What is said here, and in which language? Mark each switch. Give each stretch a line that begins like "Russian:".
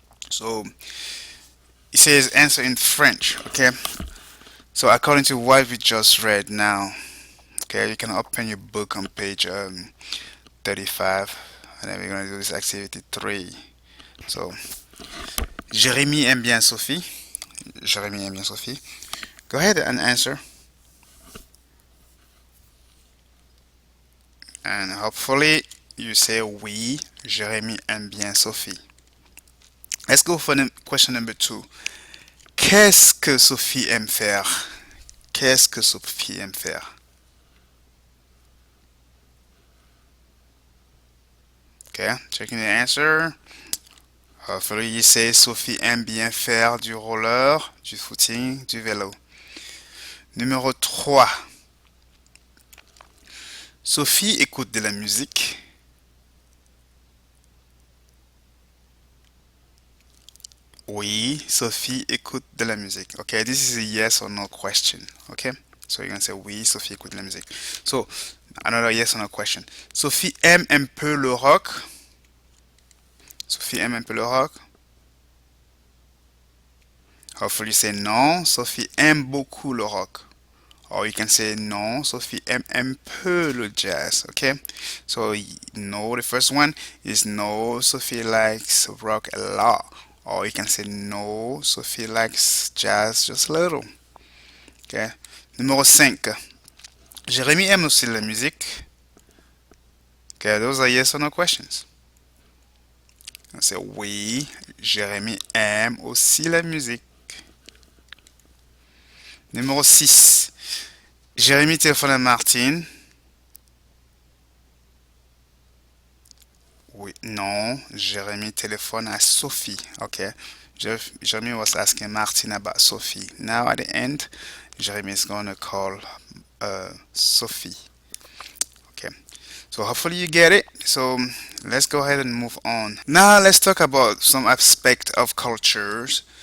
English: So it says answer in French. Okay, so according to what we just read now, okay, you can open your book on page 35, and then we're gonna do this activity 3.
French: So Jérémy aime bien Sophie. Jérémy aime bien Sophie.
English: Go ahead and answer, and hopefully you say oui.
French: Jérémy aime bien Sophie.
English: Let's go for question number 2.
French: Qu'est-ce que Sophie aime faire? Qu'est-ce que Sophie aime faire?
English: Okay, checking the answer. Hopefully you say
French: Sophie aime bien faire du roller, du footing, du vélo. Numéro 3. Sophie écoute de la musique. Oui, Sophie écoute de la musique.
English: Okay, this is a yes or no question. Okay, so you're gonna say
French: oui, Sophie écoute de la musique.
English: So, another yes or no question.
French: Sophie aime un peu le rock. Sophie aime un peu le rock.
English: Hopefully you say
French: non, Sophie aime beaucoup le rock.
English: Or you can say
French: non, Sophie aime un peu le jazz.
English: Okay, so no, the first one is no, Sophie likes rock a lot. Or you can say no, Sophie likes jazz just a little.
French: Okay. Numéro 5. Jérémy aime aussi la musique.
English: Okay, those are yes or no questions.
French: On say oui, Jérémy aime aussi la musique. Numéro 6. Jérémy téléphone à Martine. Oui, non, Jérémy téléphone à Sophie.
English: Okay. Jeremy was asking Martin about Sophie. Now at the end, Jeremy is going to call Sophie. Okay. So hopefully you get it. So let's go ahead and move on. Now let's talk about some aspect of cultures.